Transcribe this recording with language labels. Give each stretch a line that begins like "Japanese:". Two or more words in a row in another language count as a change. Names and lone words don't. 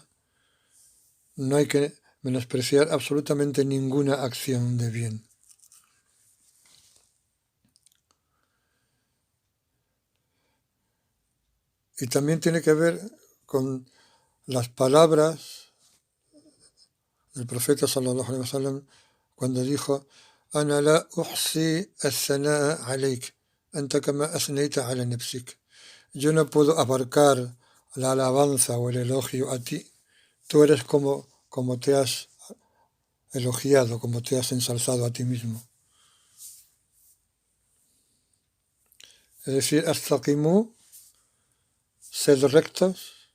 Spanish: No hay que menospreciar absolutamente ninguna acción de bien. Y también tiene que ver con las palabras del profeta
Arabic: صلى الله عليه وسلم
Spanish: cuando dijo:
Arabic: أنا لا أحصي الثناء عليك، أنت كما أثنيت على نفسك.
Spanish: Yo no puedo abarcar la alabanza o el elogio a ti. Tú eres como te has elogiado, como te has ensalzado a ti mismo. Es decir, astaqimu, sed rectos.